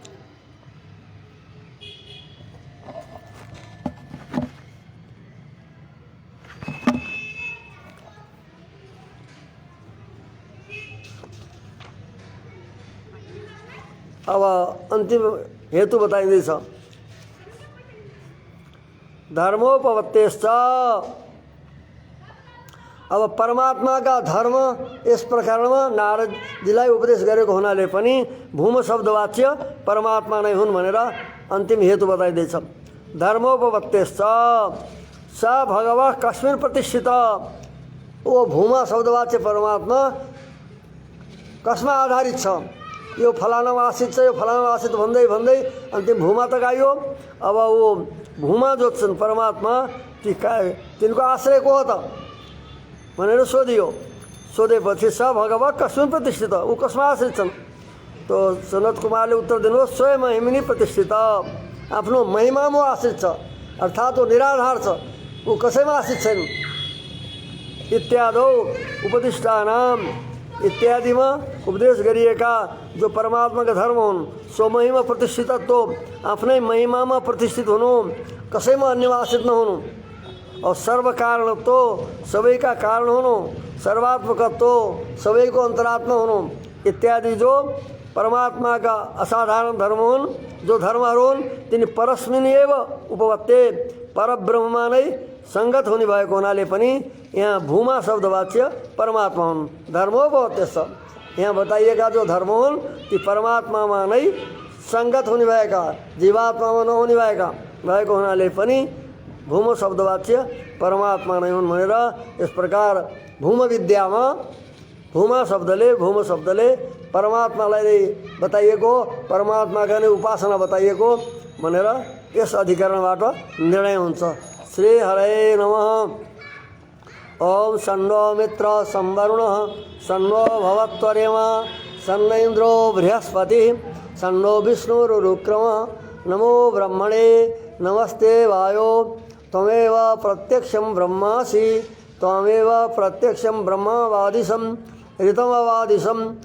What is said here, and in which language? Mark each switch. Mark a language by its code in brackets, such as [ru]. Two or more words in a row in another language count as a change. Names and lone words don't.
[ne] अब अंतिम हेतु बताइँदैछ। [sa] धर्मोपपत्तिश्च, [ne] अब परमात्मा का धर्म इस प्रकरणमा नारदजीलाई उपदेश गरेको हुनाले पनि भूम शब्दवाच्य परमात्मा नै हुन् भनेर अन्तिम हेतु बताइँदैछ। [sa] धर्मोपपत्तिश्च स भगवः कस्मिन् प्रतिष्ठित, [ne] ओ भूमा शब्दवाच्य परमात्मा कसमा आधारित छ, यो फलानामा आश्रित छ, यो फलानामा आश्रित भन्दै भन्दै अन्तिम भूमा तक आयो। अब वो भूमा जो छन् परमात्मा तिनको आश्रय को हो त भनेर सोधियो। सोधेपछि [sa] स भगवः कस्मिन् प्रतिष्ठित, [ne] ऊ कसमा आश्रित छन्? तो सनत कुमारले उत्तर दिनुभयो [sa] स्वयं महिमिनी प्रतिष्ठित, [ne] आफ्नो महिमामा आश्रित छ, अर्थात् वो निराधार छ, ऊ कसैमा आश्रित छैन। [sa] इत्यादो उपदिष्टानाम, [ne] इत्यादिमा उपदेश गरिएका जो परमात्माका धर्म हुन् सो महिमा प्रतिष्ठितत्व, आफ्नै महिमामा प्रतिष्ठित हुनु, कसैमा अन्यमा आश्रित नहुनु। और सर्व कारणत्व, सबैका कारण हुनु, सर्वात्मकत्व, सबैको अन्तरात्मा हुनु इत्यादि जो परमात्माका असाधारण धर्म हुन्, जो धर्महरू हुन् तिनी [sa] परस्मिन एव उपपत्ते, [ne] परब्रह्ममा नै संगत हुने भएको हुनाले पनि यहाँ भूमा शब्दवाच्य परमात्मा हुन्। धर्मोपपत्तिश्च, यहाँ बताइएका जो धर्म हुन् ती परमात्मामा नै संगत हुने भएका, जीवात्मामा नहुने भएको हुनाले पनि भूम शब्दवाच्य परमात्मा नै हुन् भनेर यस प्रकार भूम विद्यामा भूमा शब्दले परमात्मालाई बताइएको, परमात्माका नै उपासना बताइएको भनेर यस अधिकरणबाट निर्णय हुन्छ। [sa] श्री हरे नमः। ओम सन्नो मित्र संवरुणः सन्नो भवत्वरेमा सन्न इन्द्रो बृहस्पतिः सन्नो विष्णुरुक्रमः नमो ब्रह्मणे नमस्ते वायो त्वमेव प्रत्यक्षं ब्रह्मासि त्वमेव प्रत्यक्षं ब्रह्मवादिशं ऋतमवादिशं